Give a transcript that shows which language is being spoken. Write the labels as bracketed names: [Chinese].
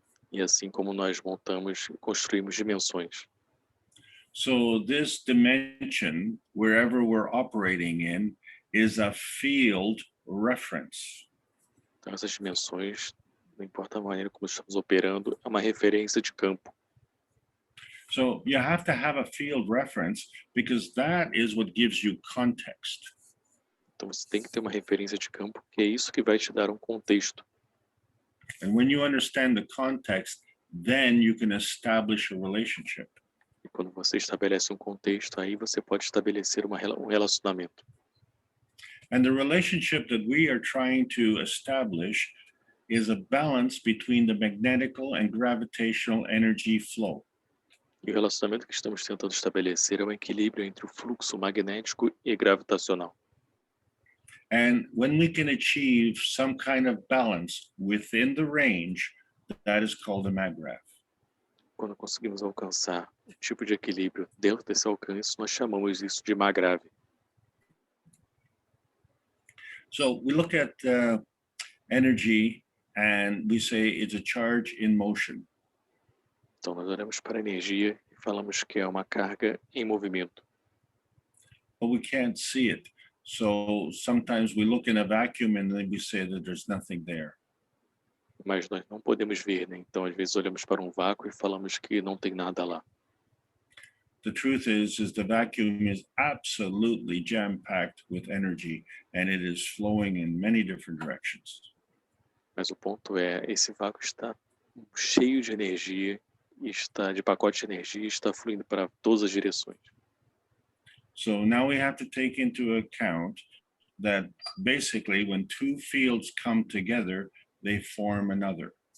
[Portuguese] E assim como nós montamos e construímos dimensões. [English] So this dimension, wherever we're operating in, is a field reference. [Portuguese] Então, essas dimensões, não importa a maneira como estamos operando, é uma referência de campo. [English] So you have to have a field reference because that is what gives you context. [Portuguese] Então, você tem que ter uma referência de campo, que é isso que vai te dar um contexto. [English] And when you understand the context, then you can establish a relationship. [Portuguese] E quando você estabelece um contexto, aí você pode estabelecer um relacionamento. [English] And the relationship that we are trying to establish is a balance between the magnetical and gravitational energy flow. [Portuguese] E o relacionamento que estamos tentando estabelecer é um equilíbrio entre o fluxo magnético e gravitacional. [English] And when we can achieve some kind of balance within the range, that is called a MAGRAV. [Portuguese] Quando conseguimos alcançar um tipo de equilíbrio dentro desse alcance, nós chamamos isso de MAGRAV. [English] So we look at energy and we say it's a charge in motion. [Portuguese] Então, nós olhamos para a energia e falamos que é uma carga em movimento, [English] but we can't see it. So sometimes we look in a vacuum and then we say that there's nothing there. [Portuguese] mas nós não podemos ver, né? Então, às vezes olhamos para um vácuo e falamos que não tem nada lá. [English] The truth is the vacuum is absolutely jam-packed with energy and it is flowing in many different directions. [Portuguese] Mas o ponto é, esse vácuo está cheio de energia, e está de pacote de energia, e está fluindo para todas as direções. [English] So now we have to take into account that basically when two fields come together, they form another.